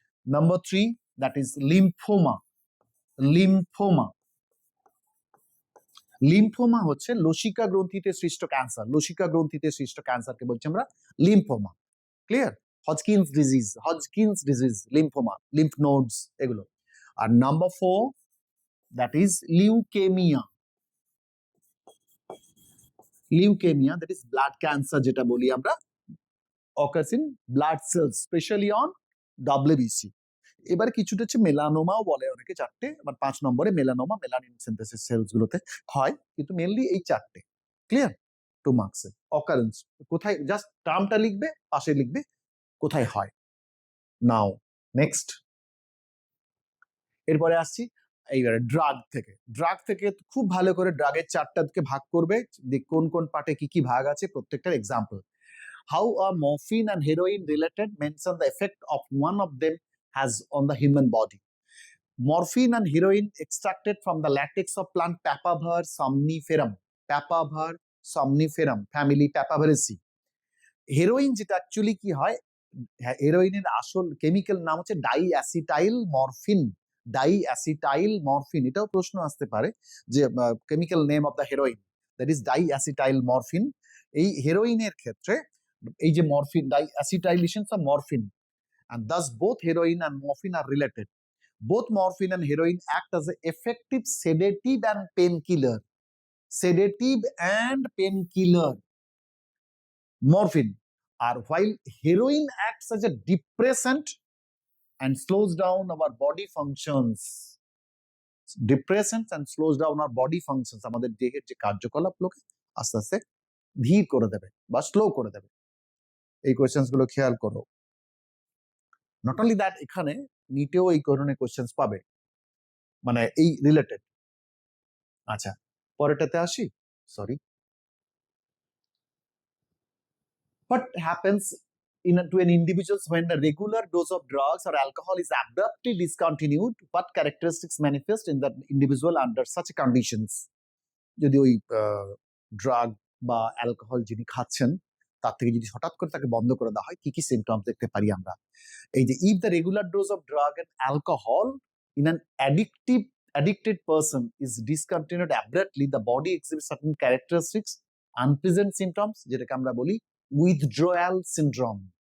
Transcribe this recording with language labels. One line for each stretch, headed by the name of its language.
English: Number 3, that is lymphoma, lymphoma,
Bangla: lymphoma হচ্ছে লসিকা গ্রন্থিতে সৃষ্ট cancer, লসিকা গ্রন্থিতে সৃষ্ট ক্যান্সারকে বলছি আমরা lymphoma. Clear? Hodgkin's disease, Hodgkin's disease, lymphoma, lymph nodes, এগুলো।
English: আর number 4, that is leukaemia, leukaemia, that is blood cancer
Bangla: যেটা বলি আমরা,
English: occurs in blood cells, especially on WBC.
Bangla: এবার কিছুটা হচ্ছে মেলানোমাও বলে অনেকে, 4টে, আবার 5 নম্বরে মেলানোমা, মেলানিন সিনথেসিস সেলস গুলোতে হয়, কিন্তু মেনলি এই 4টে। ক্লিয়ার? 2 মার্কসে অকারেন্স, কোথায়, জাস্ট টার্মটা লিখবে, পাশে লিখবে কোথায় হয়। নাও নেক্সট, এরপরে আসছি এইবারে ড্রাগ থেকে। ড্রাগ থেকে খুব ভালো করে ড্রাগের 4টাকে ভাগ করবে, কোন কোন পার্টে কি কি ভাগ আছে প্রত্যেকটার example.
English: How are morphine and heroin related? Mention the effect of one of them has on the human body. Morphine and heroin extracted from the latex of plant Papaver somniferum, Papaver somniferum family, Papaveraceae.
Bangla: Heroin যেটা actually কি হয়, হেরোইনের আসল chemical নাম হচ্ছে ডাইঅ্যাসিটাইল morphine, ডাইঅ্যাসিটাইল morphine. এটাও প্রশ্ন আসতে পারে যে
English: Chemical name of the heroin, that is diacetyl morphine.
Bangla: এই হেরোইনের ক্ষেত্রে এই যে morphine,
English: Diacetylation of morphine, and thus both heroin and morphine are related. Both morphine and heroin act as an effective sedative and painkiller. Sedative and painkiller. Morphine. While heroin acts as a depressant and slows down our body functions. Depressants and slows down our body functions.
Bangla: আমাদের দেহের যে কার্যকলাপগুলোকে আস্তে আস্তে ধীর করে দেবে বা slow করে দেবে। এই কোয়েশ্চেন্স গুলো খেয়াল করো।
English: not only that,
Bangla: এখানে নিটেও এই ধরনের কোয়েশ্চেন্স পাবে, মানে এই রিলেটেড। আচ্ছা, পরেরটাতে আসি। Sorry.
English: What happens to an individual when a regular dose of drugs or alcohol is abruptly discontinued? What characteristics manifest in that individual under such conditions?
Bangla: যদি ওই ড্রাগ বা অ্যালকোহল যিনি খাচ্ছেন তার থেকে যদি হঠাৎ করে তাকে বন্ধ করে দেওয়া হয়, কি কি সিমটমস দেখতে পারি আমরা? এই যে
English: if the regular dose of drug and alcohol in an addicted person is discontinued abruptly, the body exhibits certain characteristics, unpleasant symptoms,
Bangla: যেটাকে আমরা বলি
English: withdrawal syndrome.